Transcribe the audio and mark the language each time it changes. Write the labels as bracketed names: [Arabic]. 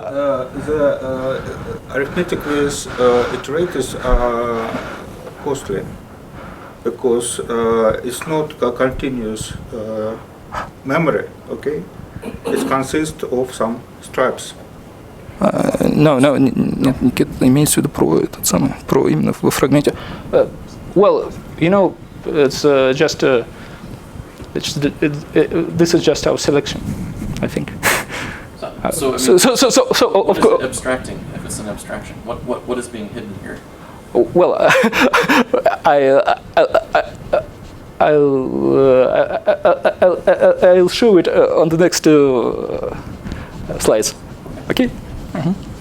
[English] The arithmetic with iterators are costly because it's not a continuous memory. Okay, it consists of some stripes. [Russian] Никит имеется в виду про этот самый, про именно во фрагменте. [English] Well, you know, it's just this is just our selection, I think. So, I mean, Of what course. is it abstracting if it's an abstraction? What is being hidden here? Well, I'll show it on the next slides. Okay. Mm-hmm.